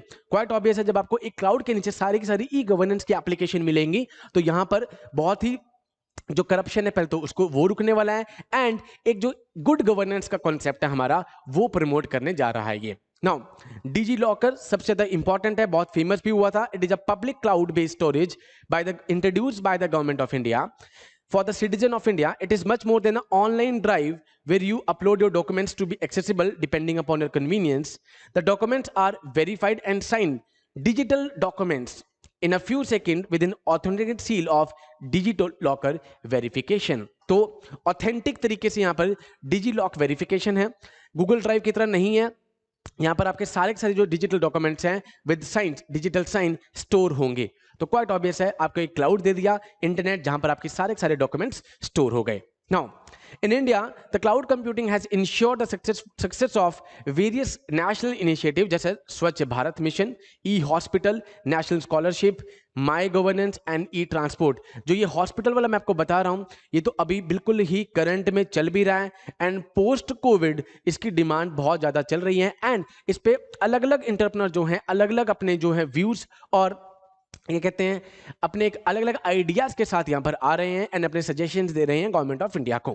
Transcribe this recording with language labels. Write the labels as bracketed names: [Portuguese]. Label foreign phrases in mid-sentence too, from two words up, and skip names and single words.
[English] quite obvious [Hindi] है, जब आपको एक क्लाउड के नीचे सारी की सारी [English] e governance [Hindi] की एप्लीकेशन मिलेंगी तो यहां पर बहुत ही जो करप्शन है पहले तो उसको वो रुकने वाला है, एंड एक जो [English] good governance [Hindi] का कॉन्सेप्ट है हमारा वो प्रमोट करने जा रहा है ये। नाउ डिजी लॉकर सबसे ज्यादा इंपॉर्टेंट है, बहुत फेमस भी हुआ था। [English] It is a public cloud based storage introduced by the Government of India for the citizen of India. It is much more than an online drive where you upload your documents to be accessible depending upon your convenience. The documents are verified and signed digital documents in a few seconds with an authenticated seal of digital locker verification. [Hindi] तो ऑथेंटिक तरीके से यहाँ पर डिजी लॉक वेरिफिकेशन है, गूगल ड्राइव की तरह नहीं है। यहाँ पर आपके सारे के सारे जो [English] digital documents [Hindi] हैं [English] with sign digital sign [Hindi] स्टोर होंगे। तो [English] quite obvious [Hindi] है, आपको एक क्लाउड दे दिया इंटरनेट जहां पर आपके सारे के सारे डॉक्यूमेंट्स स्टोर हो गए। [English] Now, in India, the cloud computing has ensured the success of various national initiatives जैसे स्वच्छ भारत मिशन, e-hospital, national scholarship, my governance and e-transport। [Hindi] जो ये हॉस्पिटल वाला मैं आपको बता रहा हूं ये तो अभी बिल्कुल ही करंट में चल भी रहा है, [English] and post Covid [Hindi] इसकी डिमांड बहुत ज्यादा चल रही है, एंड इस पे अलग अलग इंटरप्रेन्योर जो हैं अलग अलग अपने जो है व्यूज और ये कहते हैं अपने एक अलग अलग आइडियाज के साथ यहां पर आ रहे हैं एंड अपने सजेशंस दे रहे हैं गवर्नमेंट ऑफ इंडिया को।